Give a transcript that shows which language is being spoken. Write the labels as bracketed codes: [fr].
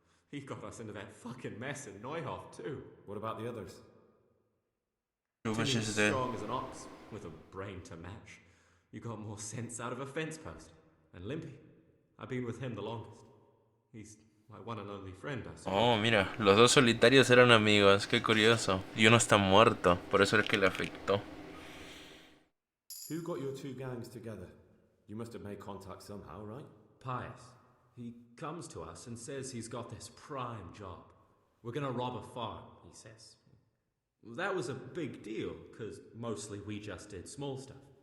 [en] He got us into that fucking mess in Neuhof, too. What about the others? Timmy's strong as an ox, with a brain to match. You got more sense out of a fence post. And Limpy, I've been with him the longest. He's my one and only friend, I suppose. [es] Oh, mira, los dos solitarios eran amigos, qué curioso. Y uno está muerto, por eso es que le afectó. [en] Who got your 2 gangs together? You must have made contact somehow, right? Pius. He comes to us and says he's got this prime job. We're gonna rob a farm, he says. That was a big deal, because mostly we just did small stuff.